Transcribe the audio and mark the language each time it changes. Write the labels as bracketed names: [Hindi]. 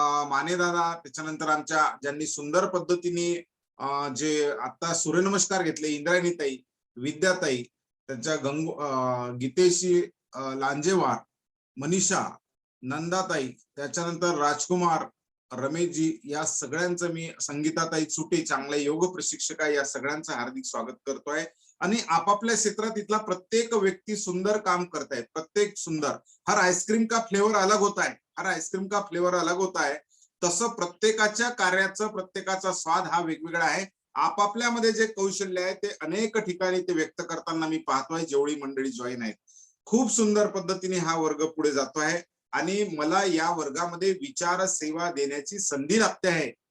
[Marathi] मानेदादा, त्याच्यानंतर आमच्या ज्यांनी सुंदर पद्धतीने जे आता सूर्यनमस्कार घेतले, इंद्रायणीताई, विद्याताई, त्यांच्या गीतेशी लांजेवार, मनीषा, नंदाताई, त्याच्यानंतर राजकुमार, रमेशजी, या सगळ्यांचं मी, संगीताताई चुटे, चांगल्या योग प्रशिक्षक आहे, या सगळ्यांचं हार्दिक स्वागत करतोय. आणि आपापल्या क्षेत्रात इथला प्रत्येक व्यक्ती सुंदर काम करतायत, प्रत्येक सुंदर. [Hindi] हर आईस्क्रीम का फ्लेवर अलग होता है, हर आईस्क्रीम का फ्लेवर अलग होता है. [Marathi] तसं प्रत्येकाच्या कार्याचं, प्रत्येकाचा स्वाद हा वेगवेगळा आहे. आपापल्यामध्ये जे कौशल्य आहे ते अनेक ठिकाणी ते व्यक्त करताना मी पाहतोय. जेवढी मंडळी जॉईन आहेत, खूप सुंदर पद्धतीने हा वर्ग पुढे जातो आहे आणि मला या वर्गामध्ये विचार सेवा देण्याची संधी लाभते आहे.